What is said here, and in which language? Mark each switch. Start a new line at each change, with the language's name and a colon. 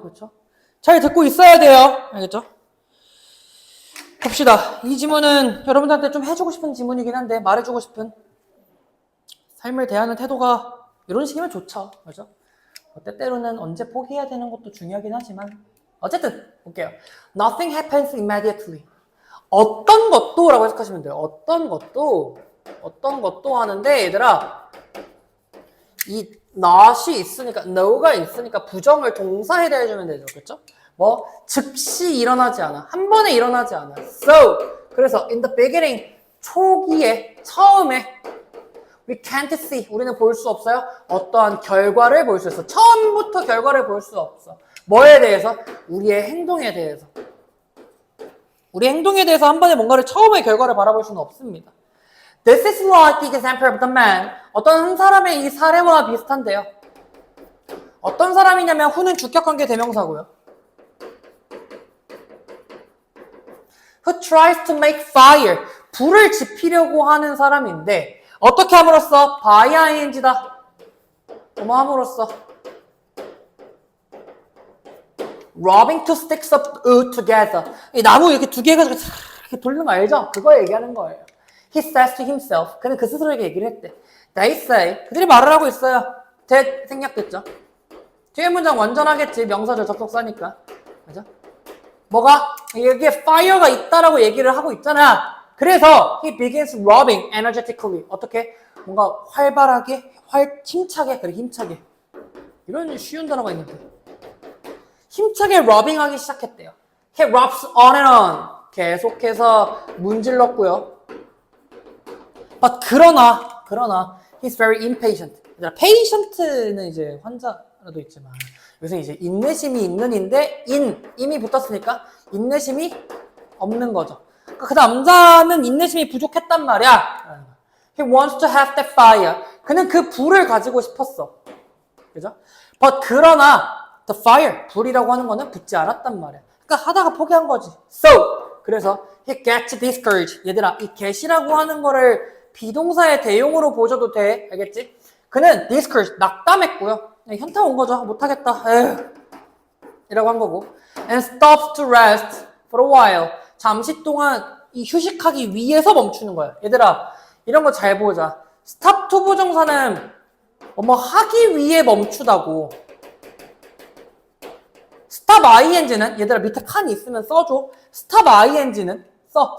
Korean: 그렇죠? 잘 듣고 있어야 돼요. 알겠죠? 봅시다. 이 지문은 여러분들한테 좀 해주고 싶은 지문이긴 한데 말해주고 싶은 삶을 대하는 태도가 이런 식이면 좋죠. 그렇죠? 때때로는 언제 포기해야 되는 것도 중요하긴 하지만 어쨌든 볼게요.
English: Nothing happens immediately.
Korean: 어떤 것도 라고 해석하시면 돼요. 어떤 것도 하는데 얘들아 이 not이 있으니까 no가 있으니까 부정을 동사에 대해주면 되죠. 그렇죠? 즉시 일어나지 않아. 한 번에 일어나지 않아.
English: So
Korean: 그래서
English: in the beginning
Korean: 초기에 처음에
English: we can't see
Korean: 우리는 볼 수 없어요. 어떠한 결과를 볼 수 있어. 처음부터 결과를 볼 수 없어. 뭐에 대해서? 우리의 행동에 대해서. 우리 행동에 대해서 한 번에 뭔가를 처음의 결과를 바라볼 수는 없습니다.
English: This is like the example of the man.
Korean: 어떤 한 사람의 이 사례와 비슷한데요. 어떤 사람이냐면 who는 주격관계 대명사고요.
English: Who tries to make fire.
Korean: 불을 지피려고 하는 사람인데 어떻게 함으로써? by ing다. 뭐뭐 함으로써?
English: Rubbing two sticks of wood together.
Korean: 이 나무 이렇게 두 개 가지고 이렇게 돌리는 거 알죠? 그거 얘기하는 거예요.
English: He says to himself.
Korean: 그는 그 스스로에게 얘기를 했대.
English: They say.
Korean: 그들이 말을 하고 있어요. that 생략됐죠? 뒤에 문장 완전하겠지. 명사절 접속사니까. 그죠? 뭐가? 여기에 fire가 있다라고 얘기를 하고 있잖아. 그래서
English: he begins rubbing energetically.
Korean: 어떻게? 뭔가 활발하게, 힘차게, 그래 힘차게. 이런 쉬운 단어가 있는데. 힘차게 rubbing하기 시작했대요.
English: He rubs on and on.
Korean: 계속해서 문질렀고요.
English: But
Korean: 그러나
English: he's very impatient. patient는
Korean: 이제 환자 라도 있지만 여기서 이제 인내심이 있는인데 임이 붙었으니까 인내심이 없는 거죠. 그러니까 그 남자는 인내심이 부족했단 말이야.
English: He wants to have that fire.
Korean: 그는 그 불을 가지고 싶었어. 그죠?
English: But
Korean: 그러나
English: the fire,
Korean: 불이라고 하는 거는 붙지 않았단 말이야. 그러니까 하다가 포기한 거지.
English: So,
Korean: 그래서
English: he gets discouraged.
Korean: 얘들아, 이 get이라고 하는 거를 비동사의 대용으로 보셔도 돼. 알겠지? 그는 discouraged, 낙담했고요. 현타 온 거죠. 못하겠다. 에휴. 이라고 한 거고.
English: And stops to rest for a while.
Korean: 잠시 동안 이 휴식하기 위해서 멈추는 거야. 얘들아, 이런 거 잘 보자. stop to 부정사는 뭐 하기 위해 멈추다고. stop ing는 얘들아 밑에 칸이 있으면 써줘. stop ing는 써.